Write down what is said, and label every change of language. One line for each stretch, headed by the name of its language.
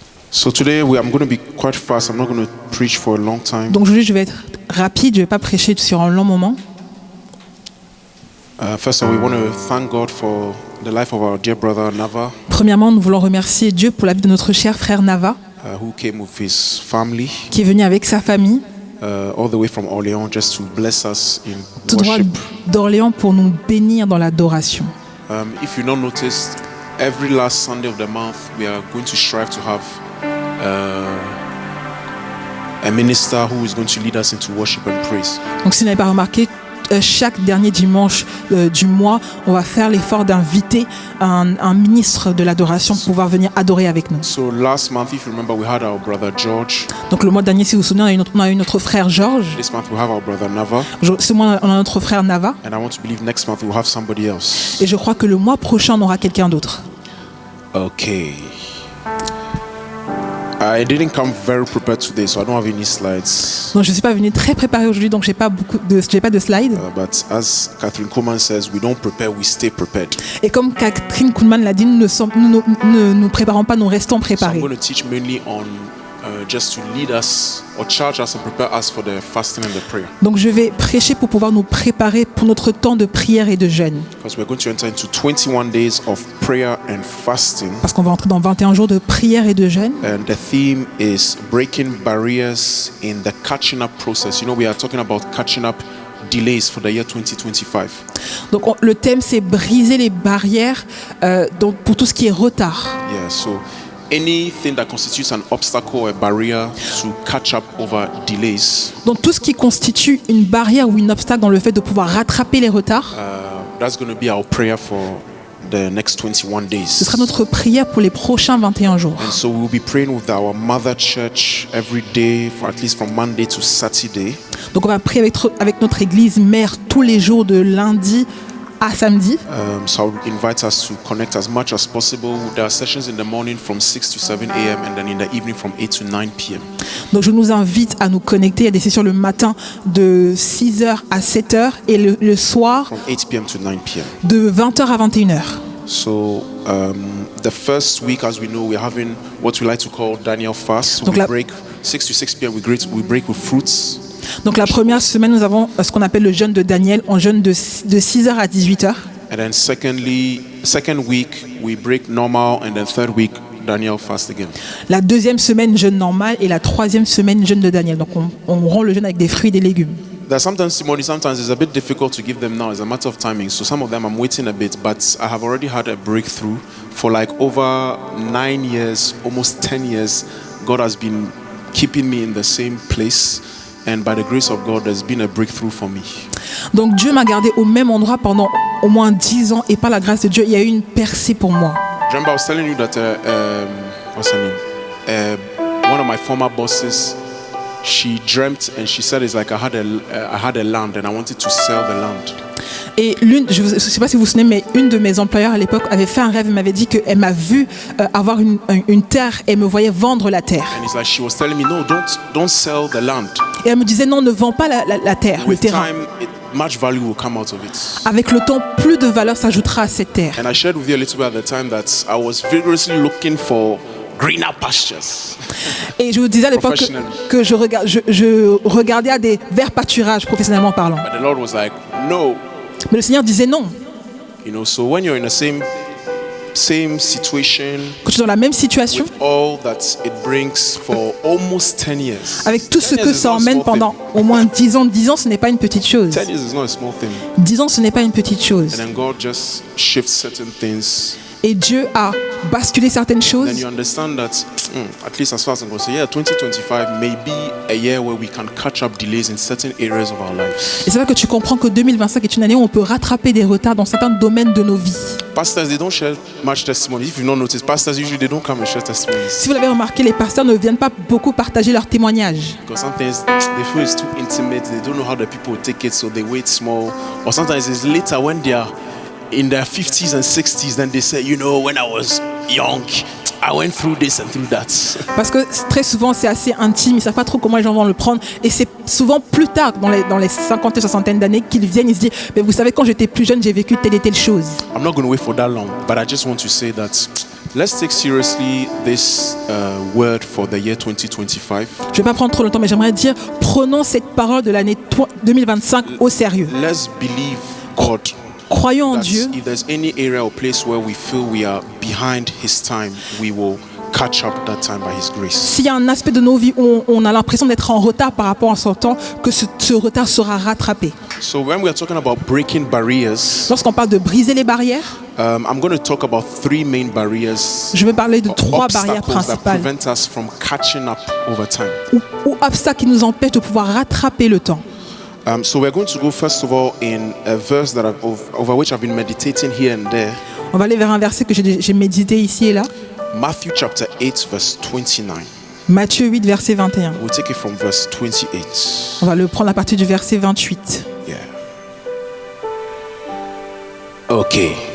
English: So today I'm going to be quite fast. I'm not going to preach for a long time.
French: Donc aujourd'hui, je vais être rapide, je ne vais pas prêcher sur un long moment.
English: First of all, we want to thank God for the life of our dear brother Nava,
French: Premièrement, nous voulons remercier Dieu pour la vie de notre cher frère Nava,
English: who came with his family
French: qui est venu avec sa famille,
English: all the way from Orléans just to bless us in
French: tout droit
English: worship.
French: d'Orléans pour nous bénir dans l'adoration.
English: If you not noticed, every last Sunday of the month, we are going to strive to have a minister who is going to lead us into worship and praise.
French: Donc si vous n'avez pas remarqué, chaque dernier dimanche du mois, on va faire l'effort d'inviter un ministre de l'adoration pour pouvoir venir adorer avec nous.
English: So last month, if you remember, we had our brother George.
French: Donc le mois dernier, si vous vous souvenez, on a eu notre frère Georges.
English: This month we have our brother Nava,
French: Ce mois, on a notre frère Nava.
English: and I want to believe next month we'll have somebody else. Et je crois que le mois prochain, on aura quelqu'un d'autre. Okay. I didn't come very prepared today, so I don't have any slides.
French: Donc je ne suis pas venu très préparé aujourd'hui, donc j'ai pas de slides.
English: But as Catherine Kuhlman says, we don't prepare, we stay prepared.
French: Et comme Catherine Kuhlman l'a dit, nous ne nous préparons pas, nous restons
English: So I'm
French: préparés.
English: going to teach mainly on just to lead us or charge us and prepare us for the fasting and the prayer.
French: Donc je vais prêcher pour pouvoir nous préparer pour notre temps de prière et de jeûne.
English: Because we're going to enter into 21 days of prayer and fasting.
French: Parce qu'on va entrer dans 21 jours de prière et de jeûne.
English: And the theme is breaking barriers in the catching up process. You know, we are talking about catching up delays for the year 2025.
French: Donc le thème, c'est briser les barrières donc pour tout ce qui est retard.
English: Yeah, so anything that constitutes an obstacle or a barrier to catch up over delays,
French: Donc tout ce qui constitue une barrière ou un obstacle dans le fait de pouvoir rattraper les retards,
English: that's going to be our prayer for the next 21
French: ce
English: days.
French: sera notre prière pour les prochains 21 jours.
English: And so we'll be praying with our mother church every day, for at least from Monday to Saturday.
French: Donc on va prier avec notre église mère tous les jours de lundi à samedi.
English: So I would invite us to connect as much as possible. There are sessions in the morning from 6 to 7 a.m. and then in the evening from 8 to 9 p.m.
French: Donc je nous invite à nous connecter. Il y a des sessions le matin de 6h à 7h et le soir
English: From 8 p.m. to 9 p.m.
French: de 20h à 21h.
English: So the first week, as we know, we're having what we like to call Daniel fast. So
French: Donc
English: we
French: la-
English: break 6 to 6 p.m. We break with fruits.
French: Donc la première semaine, nous avons ce qu'on appelle le jeûne de Daniel. On jeûne de 6h à 18h.
English: And then second week, we break normal. And then third week, Daniel fast again.
French: La deuxième semaine, jeûne normal. Et la troisième semaine, jeûne de Daniel. Donc on rend le jeûne avec des fruits et des légumes.
English: There's sometimes it's a bit difficult to give them now. It's a matter of timing. So some of them I'm waiting a bit, but I have already had a breakthrough for like over 9 years, almost 10 years. God has been keeping me in the same place. And by the grace of God, there's been a breakthrough for me.
French: Donc Dieu m'a gardé au même endroit pendant au moins 10 ans. Et par la grâce de Dieu, il y a eu une percée pour moi.
English: Remember, I was telling you that what's her name? One of my former bosses, she dreamt and she said, "It's like I had a land and I wanted to sell the land."
French: Et je ne sais pas si vous vous souvenez, mais une de mes employeurs à l'époque avait fait un rêve. Elle m'avait dit qu'elle m'a vu avoir une terre et me voyait vendre la terre.
English: And it's like she was telling me, "No, don't sell the land.
French: Et elle me disait non, ne vends pas la terre, le
English: With
French: terrain.
English: time, much value will come out of it."
French: Avec le temps, plus de valeur s'ajoutera à cette terre.
English: And I shared with you a little bit at the time that I was vigorously looking for greener pastures.
French: Et je vous disais à l'époque que je regardais à des verts pâturages, professionnellement parlant.
English: But the Lord was like, "No."
French: Mais le Seigneur disait non.
English: You know, so when you're in the same situation,
French: Quand tu es dans la même situation,
English: with all that it brings for almost 10 years.
French: avec tout ce
English: 10
French: que
English: years is
French: ça
English: not a
French: emmène
English: small
French: pendant au moins 10 ans. 10 ans, ce n'est pas une petite chose.
English: 10 years is not a small thing.
French: 10 ans, ce n'est pas une petite chose.
English: And then God just shifts certain things.
French: Et Dieu a basculé certaines
English: Then
French: choses.
English: you understand that, at least as far as I'm concerned, 2025 may be a year where we can catch up delays in certain areas of our lives.
French: Et c'est là que tu comprends que 2025 est une année où on peut rattraper des retards dans certains domaines de nos vies.
English: Pastors, they don't share much testimony. If you've not noticed, pastors usually they don't come and share testimonies.
French: Si vous l'avez remarqué, les pasteurs ne viennent pas beaucoup partager leurs témoignages.
English: Because sometimes they feel it's too intimate, they don't know how the people take it, so they wait small. Or sometimes it's later when they are in their 50s and 60s, then they say, you know, when I was young, I went through this and through that.
French: Parce que très souvent, c'est assez intime, ils ne savent pas trop comment les gens vont le prendre. Et c'est souvent plus tard, dans les 50 et 60 d'années, qu'ils viennent, ils se disent, mais vous savez, quand j'étais plus jeune, j'ai vécu telle et telle chose.
English: I'm not going to wait for that long, but I just want to say that Let's take seriously this word for the year 2025.
French: Je vais pas prendre trop longtemps, mais j'aimerais dire, prenons cette parole de l'année 2025 au sérieux.
English: Let's believe God.
French: Croyons en
English: That
French: Dieu.
English: if there's any area or place where we feel we are behind His time, we will catch up that time by His grace.
French: S'il y a un aspect de nos vies où on a l'impression d'être en retard par rapport à son temps, que ce retard sera rattrapé.
English: So when we are talking about breaking barriers,
French: Lorsqu'on parle de briser les barrières,
English: I'm going to talk about three main barriers,
French: je vais parler de trois barrières
English: obstacles that
French: principales
English: prevent us from catching up over time.
French: ou obstacles qui nous empêchent de pouvoir rattraper le temps.
English: So we're going to go first of all in a verse that over which I've been meditating here and there.
French: On va aller vers un verset que j'ai médité ici et là.
English: Matthew chapter 8 verse 29.
French: Matthieu 8, verset 21.
English: We'll take it from verse 28.
French: On va le prendre à partir du verset 28.
English: Yeah. Okay.